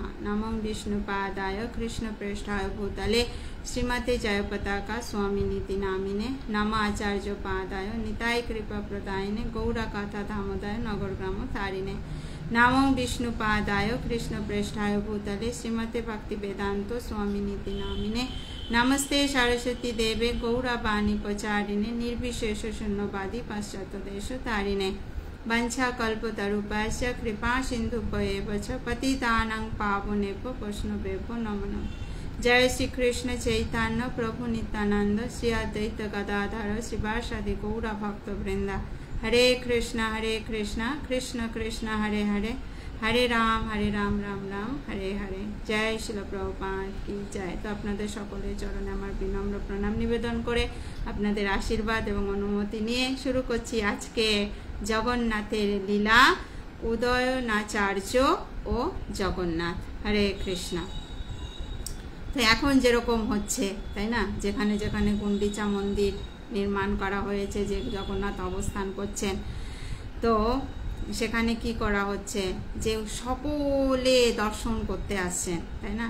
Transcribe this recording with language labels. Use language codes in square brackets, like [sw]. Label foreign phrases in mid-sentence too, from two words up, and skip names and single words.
[sa] নমো বিষ্ণুপাদায় কৃষ্ণপ্রেষ্ঠায় ভূতলে শ্রীমতে জয়পতাকা স্বামিনীতি নামিনে। নম আচার্য পাদায় নিতাই কৃপা প্রদায়িনে গৌরকথা দামোদয় নগরগ্রাম তারিণে। নমো বিষ্ণুপাদায় কৃষ্ণপ্রেষ্ঠায় ভূতলে শ্রীমতে ভক্তি বেদান্ত স্বামিনীতি নামিনে। नमस्ते सरस्वती देवे गौरवाणी प्रचारिणे निर्विशेष शून्यवादी पाश्चात्य देश तारिणे। वंशा कल्पतरुभ्यश्च कृपा सिन्धुभ्येव च पतितानां पावनेभ्यो वैष्णवेभ्यो नमो नमः। जय श्री कृष्ण चैतन्य प्रभु नित्यानंद श्री अद्वैत गदाधर श्रीवासादि गौर भक्तवृंद। हरे कृष्ण कृष्ण कृष्ण हरे हरे, हरे राम राम राम हरे हरे। [hi] जय शिल प्रभुपाद की जय। [bn] तो আপনাদের সকলের চরণে আমার বিনম্র প্রণাম নিবেদন করে আপনাদের আশীর্বাদ এবং অনুমতি নিয়ে শুরু করছি আজকে জগন্নাথের লীলা উদয়নাচার্য ও জগন্নাথ। হরে কৃষ্ণ। তো এখন যেরকম হচ্ছে, তাই না, যেখানে যেখানে গুন্ডিচা মন্দির নির্মাণ করা হয়েছে, যে জগন্নাথ অবস্থান করছেন, তো সেখানে কি করা হচ্ছে, যে সকলে দর্শন করতে আসছেন, তাই না?